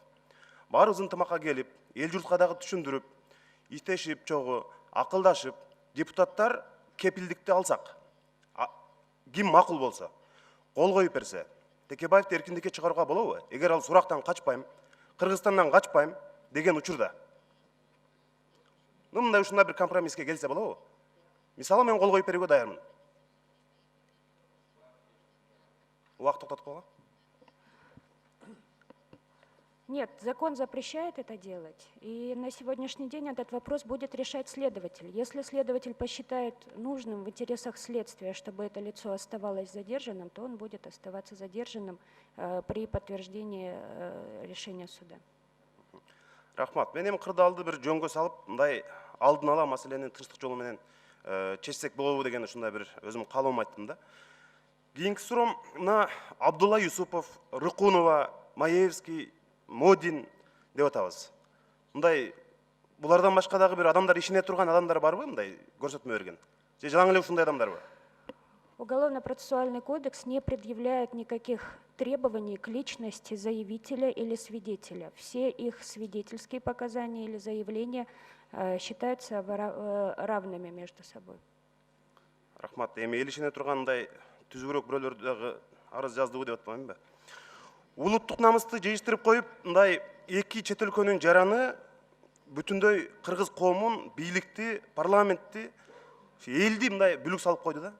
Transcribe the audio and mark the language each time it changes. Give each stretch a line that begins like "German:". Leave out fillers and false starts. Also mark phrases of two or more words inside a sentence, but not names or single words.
Kyrgyz: Баарыбыз ынтымакка келип, эл журтка дагы түшүндүрүп, иштешип, чогуу, акылдашып, депутаттар кепилдикти алсак, ким макул болсо, кол коюп берсе, Текебаевди эркиндикке чыгарууга болобу? Эгер ал сурактан качпайм, Кыргызстандан качпайм деген учурда. Мындай ушундай бир компромисске келсе болобу? Мисалы мен кол коюп берүүгө даярмын. Убакыт токтотуп койгула.
Russian: Нет, закон запрещает это делать, и на сегодняшний день этот вопрос будет решать следователь. Если следователь посчитает нужным в интересах следствия, чтобы это лицо оставалось задержанным, то он будет оставаться задержанным при подтверждении решения суда.
Kyrgyz: Рахмат. Мен эми кырдаалды бир жөнгө салып, мындай алдын ала маселени тынчтык жолу менен чечсек болобу деген ушундай бир өзүм каалоом айттым да. Кийинки суроом мына Абдулла Юсупов, Рыкунова, Маевский, Модин деп атабыз. Мындай булардан башка дагы бир адамдар ишине турган адамдар барбы мындай көрсөтмө берген? Же жалаң эле ушундай адамдарбы?
Russian: Уголовно-процессуальный кодекс не предъявляет никаких требований к личности заявителя или свидетеля. Все их свидетельские показания или заявления считаются равными между собой.
Kyrgyz: Рахмат. Эми эл ишине тургандай түзүгүрөөк бирөөлөр дагы арыз жаздыбы деп атпаймынбы? Улуттук намысты жыйыштырып коюп, мындай эки чет өлкөнүн жараны бүтүндөй кыргыз коомун, бийликти, парламентти, элди мындай бүлүк салып койду да.